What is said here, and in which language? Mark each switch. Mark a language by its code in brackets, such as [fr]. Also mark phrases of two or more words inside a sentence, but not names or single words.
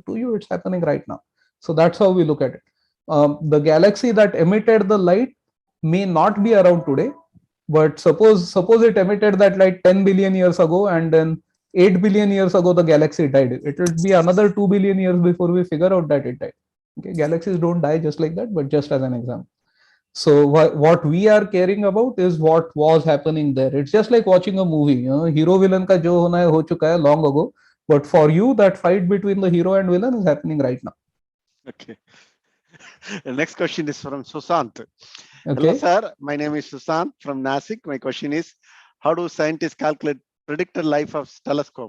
[en] To you, it's happening right now. So that's how we look at it. The galaxy that emitted the light may not be around today, but suppose it emitted that light 10 billion years ago, and then 8 billion years ago the galaxy died. It will be another 2 billion years before we figure out that it died. Okay, galaxies don't die just like that, but just as an example. So what we are caring about is what was happening there. It's just like watching a movie. Hero villain [hi] का जो होना है हो चुका है [en] long ago, but for you that fight between the hero and villain is happening right now. Okay. The next question is from Susant. Okay. Hello, sir. My name is Susant from Nasik. My question is, how do scientists calculate predicted life of telescope?